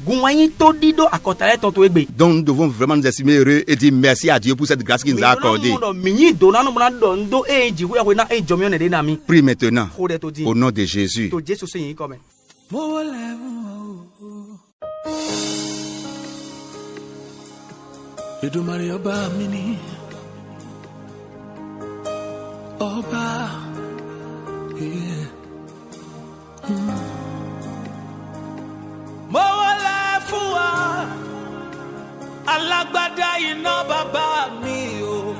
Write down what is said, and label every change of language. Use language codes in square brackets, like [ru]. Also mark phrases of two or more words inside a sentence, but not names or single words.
[fr] Donc, nous devons vraiment nous estimer heureux et dire merci à Dieu pour cette grâce qu'il nous a accordée. Prie maintenant au nom de Jésus. [yo] Èdùmàrè ọba mi ni. Ọba. [en] Yeah. [yo] Mo wọlé fún wa, alágbádá iná bàbá mi o.